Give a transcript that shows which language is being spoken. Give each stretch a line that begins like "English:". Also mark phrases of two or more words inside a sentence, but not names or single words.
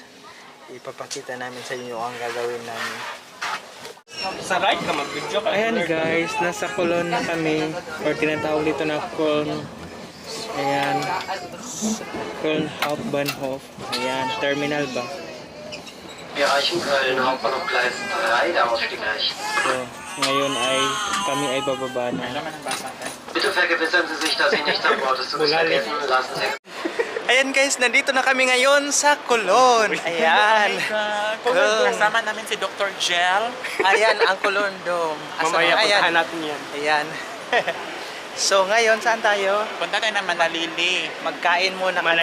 Filipino: Ipapakita namin sa inyo ang gagawin namin. Sa right ka mag-video ka. Ayan guys, nasa Cologne na kami. Or tinatawag dito na Cologne. Ayan. Cologne Hauptbahnhof. Ayan, terminal ba?
German: Wir erreichen Köln, Hauptbahnhof Gleis 3, der Ausstieg rechts.
Filipino: So, ngayon ay kami ay bababa na.
German: Bitte vergewissern Sie sich, dass Sie nichts an Bord des Zuges vergessen. Lassen Sie
Filipino: Ayan guys, nandito na kami ngayon sa Cologne. Ayan. Kasama namin si Dr. Gel. Ayan ang Cologne Dome. Mamaya Ayan. puntahan natin yan. Ayan. So ngayon, saan tayo? Punta tayo ng Manalili. Magkain muna kami